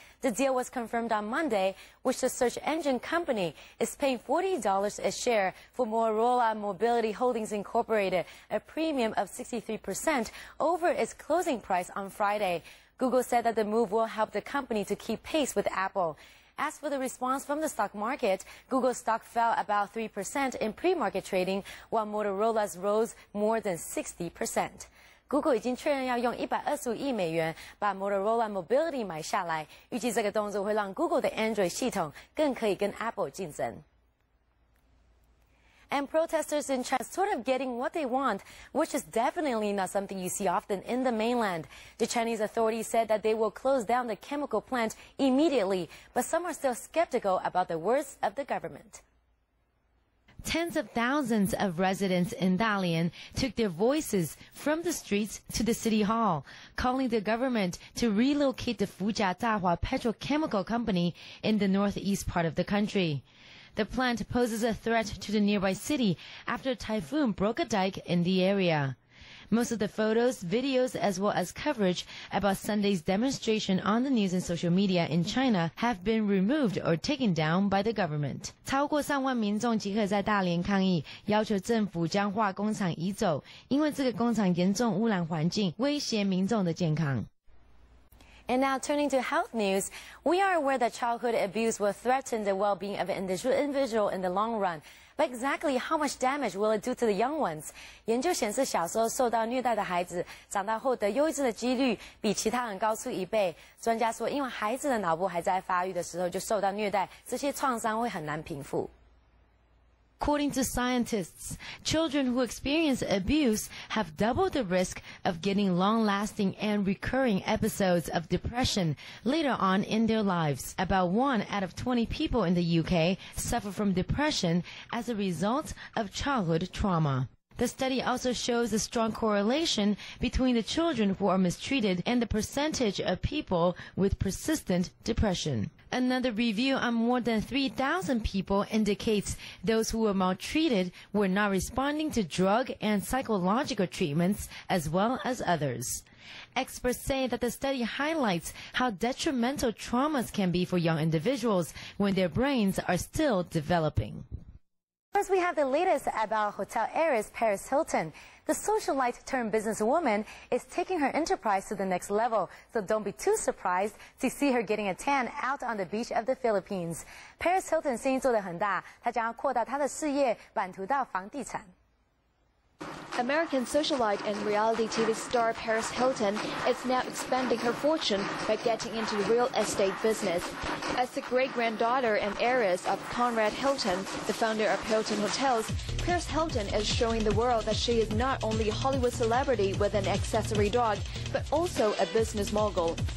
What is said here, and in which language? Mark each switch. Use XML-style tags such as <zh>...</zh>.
<en>The deal was confirmed on Monday, which the search engine company is paying $40 a share for Motorola Mobility Holdings Incorporated, a premium of 63% over its closing price on Friday. Google said that the move will help the company to keep pace with Apple. As for the response from the stock market, Google's stock fell about 3% in pre-market trading, while Motorola's rose more than 60%.</en> <zh>Google 已经确认要用125亿美元把 Motorola Mobility 买下来，预计这个动作会让 Google 的 Android 系统更可以跟 Apple 竞争。</zh> <en>And protesters in China sort of getting what they want, which is definitely not something you see often in the mainland. The Chinese authorities said that they will close down the chemical plant immediately, but some are still skeptical about the words of the government. Tens of thousands of residents in Dalian took their voices from the streets to the city hall, calling the government to relocate the Fujia Dahua petrochemical company in the northeast part of the country. The plant poses a threat to the nearby city after a typhoon broke a dike in the area. Most of the photos, videos, as well as coverage about Sunday's demonstration on the news and social media in China have been removed or taken down by the government.</en> <zh>超过3万民众集合在大连抗议，要求政府将化工厂移走，因为这个工厂严重污染环境，威胁民众的健康。</zh> <en>And now turning to health news, we are aware that childhood abuse will threaten the well-being of an individual in the long run. But exactly how much damage will it do to the young ones?</en> <zh>研究显示，小时候受到虐待的孩子，长大后得忧郁症的几率比其他人高出1倍。专家说，因为孩子的脑部还在发育的时候就受到虐待，这些创伤会很难平复。</zh> <en>According to scientists, children who experience abuse have double the risk of getting long-lasting and recurring episodes of depression later on in their lives. About 1 out of 20 people in the UK suffer from depression as a result of childhood trauma. The study also shows a strong correlation between the children who are mistreated and the percentage of people with persistent depression. Another review on more than 3,000 people indicates those who were maltreated were not responding to drug and psychological treatments as well as others. Experts say that the study highlights how detrimental traumas can be for young individuals when their brains are still developing. First, we have the latest about hotel heiress Paris Hilton. The socialite turned businesswoman is taking her enterprise to the next level, so don't be too surprised to see her getting a tan out on the beach of the Philippines.</en> <zh>Paris Hilton 生意做得很大，她将要扩大她的事业，版图到房地产。</zh> <en>American socialite and reality TV star Paris Hilton is now expanding her fortune by getting into the real estate business. As the great-granddaughter and heiress of Conrad Hilton, the founder of Hilton Hotels, Paris Hilton is showing the world that she is not only a Hollywood celebrity with an accessory dog, but also a business mogul.</en>